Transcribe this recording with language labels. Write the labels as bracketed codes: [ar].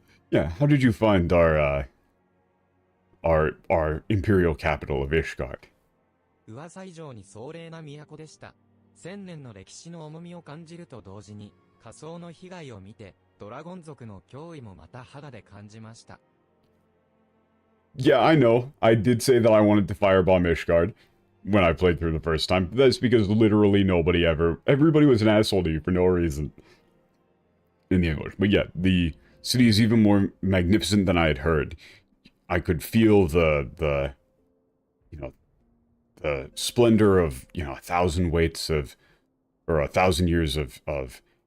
[en] Yeah, how did you find our imperial capital of Ishgard? [ja] 噂以上に壮麗な都でした。千年の歴史の重みを感じると同時に、仮想の被害を見て、ドラゴン族の脅威もまた肌で感じました。 [en] Yeah, I know. I did say that I wanted to firebomb Ishgard when I played through the first time. That's because literally everybody was an asshole to you for no reason in the English. But yeah, the city is even more magnificent than I had heard. I could feel the splendor of, 1,000 weights of, or 1,000 years of